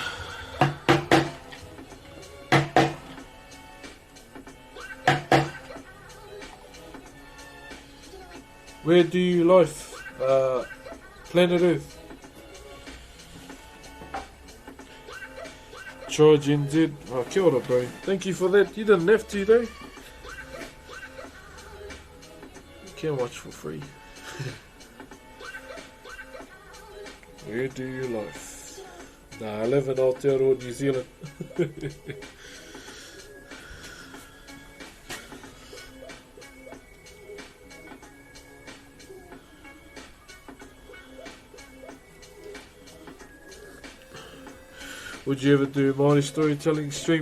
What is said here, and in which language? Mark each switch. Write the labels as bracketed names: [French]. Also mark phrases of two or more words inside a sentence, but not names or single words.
[English] Where do you live? Planet Earth. Charge NZ. Oh, [Māori] kia ora, [English] bro. Thank you for that. You didn't have to, though. You can watch for free. Where do you live? Nah, I live in Aotearoa, New Zealand. Would you ever do a Māori storytelling stream?